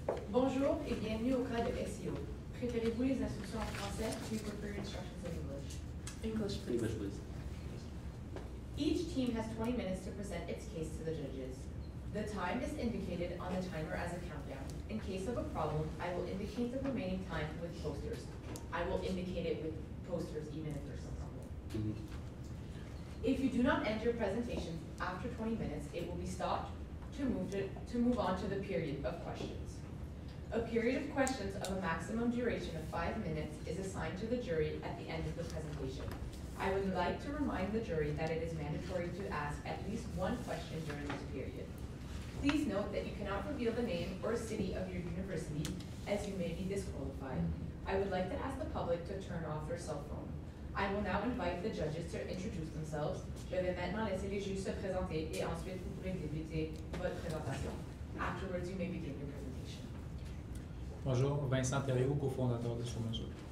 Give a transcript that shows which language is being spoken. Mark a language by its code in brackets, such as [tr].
[fr] Bonjour et bienvenue au Cas de SIO. Préférez-vous les instructions en français? [en] We prefer instructions in English. English, please. English, please. Each team has 20 minutes to present its case to the judges. The time is indicated on the timer as a countdown. In case of a problem, I will indicate the remaining time with posters. I will indicate it with posters even if there's some problem. If you do not end your presentation after 20 minutes, it will be stopped to move on to the period of questions. A period of questions of a maximum duration of 5 minutes is assigned to the jury at the end of the presentation. I would like to remind the jury that it is mandatory to ask at least one question during this period. Please note that you cannot reveal the name or city of your university, as you may be disqualified. I would like to ask the public to turn off their cell phone. I will now invite the judges to introduce themselves. [fr] Je vais maintenant laisser les juges se présenter et ensuite vous pourrez débuter votre présentation. [en] Afterwards, you may begin your presentation. [fr] Bonjour, Vincent Thériault, cofondateur de Sur Mesure.